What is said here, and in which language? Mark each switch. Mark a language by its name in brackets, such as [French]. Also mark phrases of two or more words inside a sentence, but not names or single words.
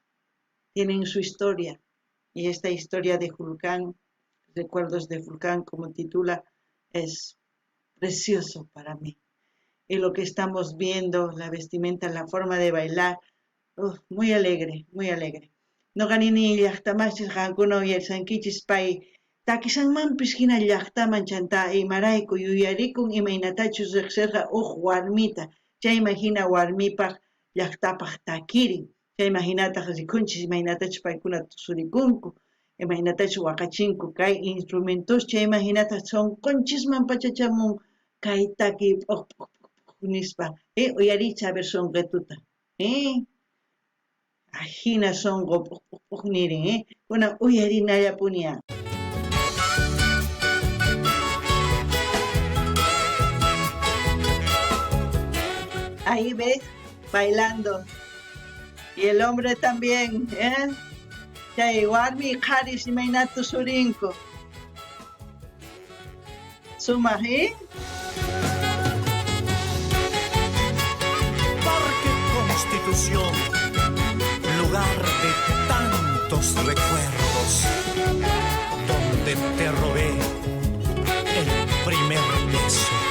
[Spanish] Tienen su historia. Y esta historia de Julcán, Recuerdos de Julcán, como titula, es precioso para mí. Y lo que estamos viendo, la vestimenta, la forma de bailar, muy alegre, muy alegre. [Quechua] No ganini llaqtamachis qankuna uyarisankichis pay Takisanmanpis hina llaqtaman chanta imarayku yuyarikun imaynatachus riqsirqa warmita chayman hina warmipaq llaqtapaq takirin chayman hinataq rikunchis imaynatachus paykuna tusurikunku imaynatachus waqachinku kay instrumentos chayman hinataq sonqonchisman pachachamun kay taki p'uq p'uq p'uq nispa uyariycha [Spanish] a ver [Quechua] sonqetuta hina sonqo p'uq p'uq p'uq nirin kunan uyarinallapuniya. [Spanish] Ahí ves, bailando. Y el hombre también, [Quechua] Chay warmi qaris imaynatu surinku. Sumaq, [Spanish] Parque Constitución, lugar de tantos recuerdos, donde te robé el primer beso.